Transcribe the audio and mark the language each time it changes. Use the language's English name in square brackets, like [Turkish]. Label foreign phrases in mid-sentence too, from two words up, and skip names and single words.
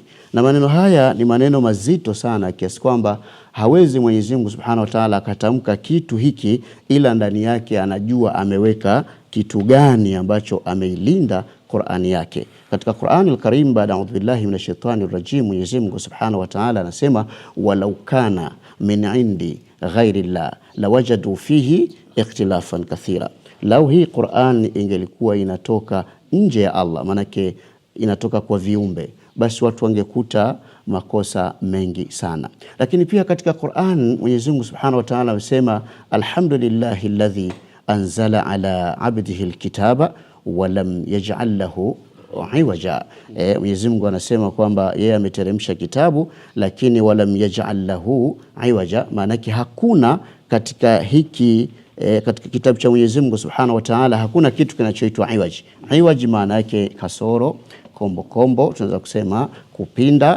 [Swahili] Na maneno haya ni maneno mazito sana kiasi kwamba hawezi Mwenyezi Mungu [Arabic] سبحانه وتعالى [Swahili] akatamka kitu hiki ila ndani yake anajua ameweka kitu gani ambacho ameilinda Qur'ani yake. Katika Qur'ani al-Karim, baada [Arabic] أعوذ بالله من الشيطان الرجيم, [Swahili] Mwenyezi Mungu [Arabic] سبحانه وتعالى [Swahili] anasema [Arabic] ولو كان من عند غير الله لوجدوا فيه اختلافا كثيرا. [Swahili] Lau hii Qur'an ingelikuwa inatoka nje ya Allah, manake inatoka kwa viumbe, basi watu wangekuta makosa mengi sana. Lakini pia katika Qur'an Mwenyezi Mungu [Arabic] سبحانه وتعالى [Swahili] amesema [Arabic] الحمد لله الذي أنزل على عبده الكتاب ولم يجعل له عوجا. [Swahili] Mwenyezi Mungu anasema kwamba yeye ameteremsha kitabu lakini [Arabic] ولم يجعل له عوجا, [Swahili] maanake hakuna katika hiki katika kitabu cha Mwenyezi Mungu [Arabic] سبحانه وتعالى [Swahili] hakuna kitu kinachoitwa iwaj. Iwaj maana yake kasoro, kombo, tunaweza kusema kupinda.